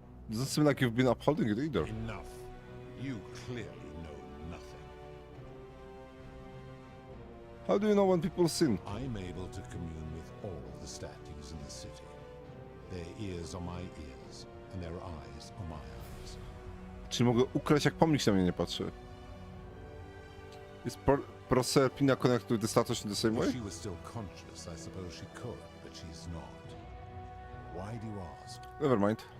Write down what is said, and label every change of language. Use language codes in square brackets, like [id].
[en] Doesn't seem like you've been upholding it either. Enough. You clearly know nothing. How do you know when people sin? I'm able to commune with all of the statues in the city. Their ears are my ears, and their eyes are my eyes. [pl] Czy mogę ukraść, jak pomnik się na mnie nie patrzy? [en] Is Proserpina connected with the statue in the same way? If she was still conscious, I suppose she could, but she's not. Why do you ask? Never mind.